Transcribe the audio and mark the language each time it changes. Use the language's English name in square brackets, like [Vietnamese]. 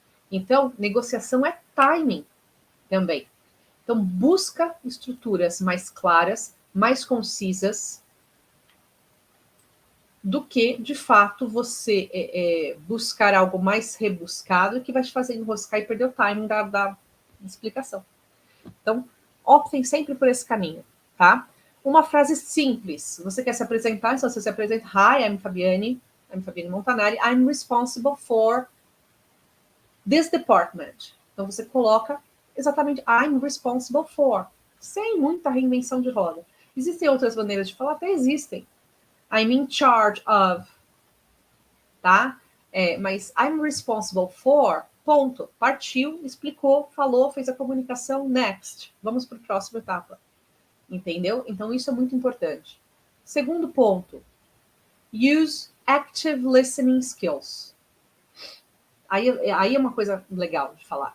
[Portuguese] Então, negociação é timing também. Então, busca estruturas mais claras, mais concisas, do que, de fato, você buscar algo mais rebuscado que vai te fazer enroscar e perder o timing da explicação. Então, optem sempre por esse caminho, tá? Uma frase simples. Você quer se apresentar, então você se apresenta. [English] Hi, I'm [Portuguese] Fabiane. [English] I'm Fabienne Montanari, I'm responsible for this department. [Portuguese] Então, você coloca exatamente [English] I'm responsible for, [Portuguese] sem muita reinvenção de roda. Existem outras maneiras de falar? Até existem. [English] I'm in charge of, tá? [Portuguese] Mas [English] I'm responsible for, [Portuguese] ponto. Partiu, explicou, falou, fez a comunicação, next. Vamos para a próxima etapa. Entendeu? Então, isso é muito importante. Segundo ponto, [English] use active listening skills. [Portuguese] Aí é uma coisa legal de falar.